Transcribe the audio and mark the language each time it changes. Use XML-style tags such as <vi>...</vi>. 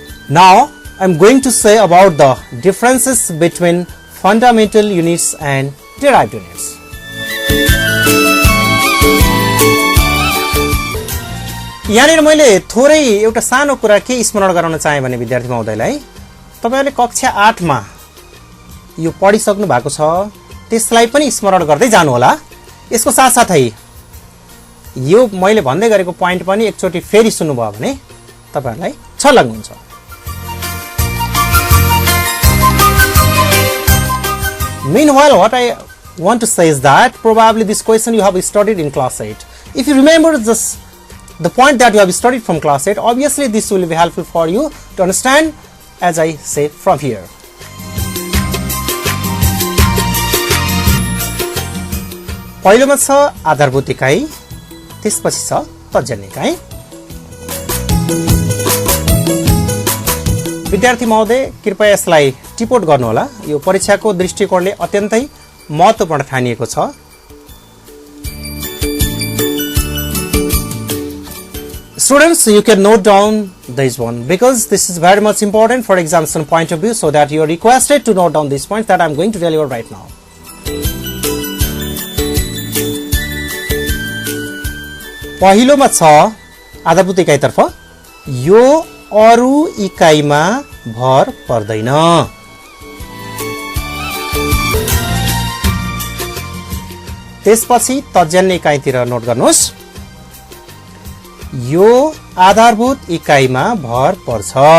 <en>Now I am going to say about the differences between fundamental units and derived units.</en> <ne>यहाँनिर मैले थोरै एउटा सानो कुरा के स्मरण गराउन चाहे भने विद्यार्थी महोदयलाई, तपाईहरुले कक्षा 8 मा यो पढिसक्नु भएको छ, त्यसलाई पनि स्मरण गर्दै जानु होला। यसको साथसाथै यो मैले भन्दै गरेको प्वाइन्ट पनि एकचोटी फेरि सुन्नुभयो भने तपाईहरुलाई छलङ्ग हुन्छ।</ne> <en>Meanwhile, what I want to say is that probably this question you have studied in class 8. If you remember the point that you have studied from class 8, obviously this will be helpful for you to understand as I say from here.</en> <ne>पहिलोमा छ आधारभूत इकाइ, त्यसपछि छ तर्जन्य इकाइ। विद्यार्थी महोदय कृपया यसलाई टिपोट गर्नु होला, यो परीक्षाको दृष्टिकोणले अत्यन्तै महत्त्वपूर्ण ठानिएको छ।</ne> <en>Students, you can note down this one because this is very much important for examination point of view, so that you are requested to note down these points that I am going to tell you right now.</en> <ne>पहिलोमा छ आधारभूत इकाइतर्फ, यो अरु इकाइमा भर पर्दैन। त्यसपछि तर्जन्य इकाइतिर note गर्नुहोस्, यो आधारभूत इकाइमा भर पर्छ।</ne>